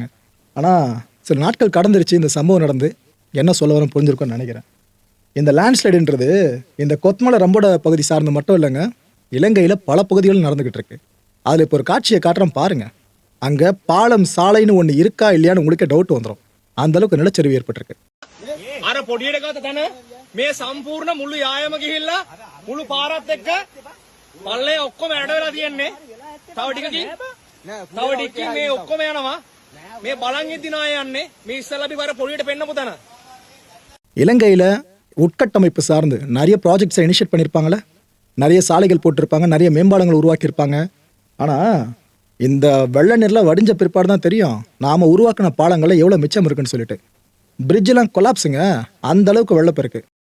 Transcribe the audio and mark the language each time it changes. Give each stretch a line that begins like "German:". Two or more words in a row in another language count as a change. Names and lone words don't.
Tamil: ஆனால் சில நாட்கள் கடந்துருச்சு இந்த சம்பவம் நடந்து. என்ன சொல்ல வரேன் புரிஞ்சிருக்கும்னு நினைக்கிறேன். இந்த லேண்ட்ஸ்லைடுன்றது இந்த கொத்மலை ரம்போட பகுதி சார்ந்து மட்டும் இல்லைங்க, இலங்கையில் பல பகுதிகள் நடந்துகிட்டு இருக்கு. அதில் இப்போ ஒரு காட்சியை காட்டுறோம் பாருங்க. அங்கே பாலம் சாலைன்னு ஒன்று இருக்கா இல்லையான்னு உங்களுக்கே டவுட் வந்துடும். அந்த அளவுக்கு நிலச்சரிவு ஏற்பட்டிருக்கு.
Sinhala: අර පොඩියට ගත තැන මේ සම්පූර්ණ මුළු යායම ගිහිල්ලා මුළු පාරත් එක්ක පල්ලේ ඔක්කොම ඇඩ වෙලා තියෙන්නේ. තව ටිකකින් මේ ඔක්කොම යනවා. මේ බලන් ඉදින අය යන්නේ මේ ඉස්සලා අපි වර පොඩියට පෙන්නපු තැන.
Tamil: இலங்கையில் உட்கட்டமைப்பு சார்ந்து நிறைய
English: projects initiate
Tamil: பண்ணியிருப்பாங்களே, நிறைய சாலைகள் போட்டிருப்பாங்க, நிறைய மேம்பாலங்கள் உருவாக்கியிருப்பாங்க. ஆனால் இந்த வெள்ள நீர்லாம் வடிஞ்ச பிற்பாடு தான் தெரியும் நாம் உருவாக்கின பாலங்களில் எவ்வளோ மிச்சம் இருக்குன்னு சொல்லிட்டு. பிரிட்ஜெலாம் கொலாப்ஸுங்க, அந்த அளவுக்கு வெள்ளப்பெருக்கு.